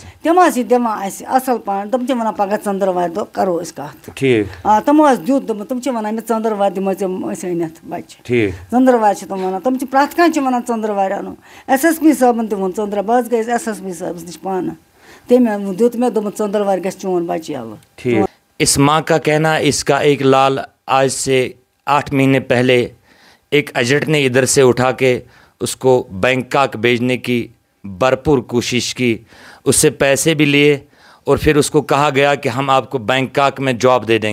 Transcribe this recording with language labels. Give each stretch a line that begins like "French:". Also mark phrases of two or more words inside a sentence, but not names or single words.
Kashmiri: تِم حظ چھِ دِوان اَسہِ اصٕل پہن تِم چھِ ونان پگاہ ژٔندٕروارِ دۄہ کرو أسۍ کتھ ٹھیٖک تِمو حظ دیُت دوٚپمُت تِم چھِ ونان مےٚ ژٔندٕروارِ دِمو ژےٚ أسۍ أنِتھ بچہِ ٹھیٖک ژٔندٕروارِ چھِ تِم ونان تِم چھِ پرٛٮ۪تھ کانٛہہ چھِ ونان ژٔندٕروارِ انو SSP صٲبن تہِ ووٚن ژٔندٕروارِ بہٕ حظ گٔیس SSP صٲبس نِش پانہٕ تٔمۍ دیُت مےٚ دوٚپمُت ژٔندٕروارِ گژھِ چون بچہِ یلہٕ
Urdu: اس ماں کا کہنا اس کا ایک لال آج سے 8 مہینے پہلے ایک ایجنٹ نے ادھر سے اٹھا کے اس کو بینکاک بھیجنے کی بھرپور کوشش کی اس سے پیسے بھی لیے اور پھر اس کو کہا گیا کہ ہم آپ کو بینکاک میں جاب دے